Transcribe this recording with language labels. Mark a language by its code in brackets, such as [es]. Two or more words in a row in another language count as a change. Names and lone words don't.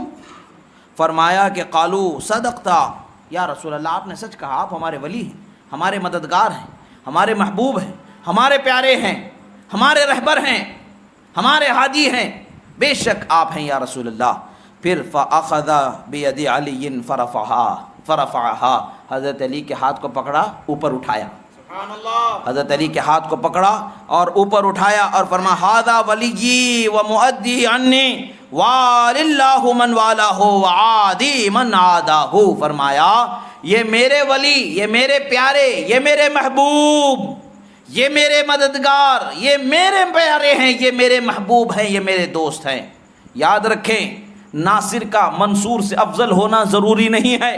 [ur] فرمایا کہ [ar] قالوا صدقتا، یا رسول اللہ [ur] آپ نے سچ کہا، آپ ہمارے ولی ہیں، ہمارے مددگار ہیں، ہمارے محبوب ہیں، ہمارے پیارے ہیں، ہمارے رہبر ہیں، ہمارے ہادی ہیں، بے شک آپ ہیں [ar] یا رسول اللہ۔ [ur] پھر [ar] فأخذ بید علی فرفعها، [ur] حضرت علی کے ہاتھ کو پکڑا، اوپر اٹھایا، [ar] سبحان اللہ. [ur] حضرت علی کے ہاتھ کو پکڑا اور اوپر اٹھایا اور فرمایا [ar] ھذا ولی و مؤدی عنی واللہ من والہ وعادی من عاداہ. [ur] فرمایا یہ میرے ولی، یہ میرے پیارے، یہ میرے محبوب، یہ میرے مددگار، یہ میرے پیارے ہیں، یہ میرے محبوب ہیں، یہ میرے دوست ہیں. یاد رکھیں ناصر کا منصور سے افضل ہونا ضروری نہیں ہے.